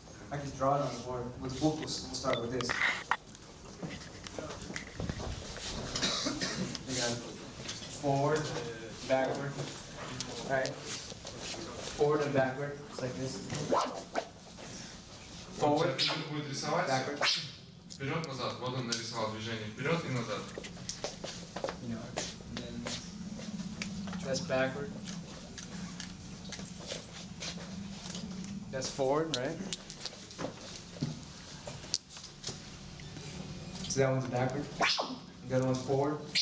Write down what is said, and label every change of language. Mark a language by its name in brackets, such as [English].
[English] I can draw it on the board. With the book, we'll start with this. We got forward, backward, right? Forward and backward, just like this. Forward, [Russian] Человек будет рисовать [English] backward. [Russian] вперед-назад. Вот он нарисовал движение вперед и назад. [English] You know, and then that's backward. That's forward, right? So that one's backward. The other one's forward.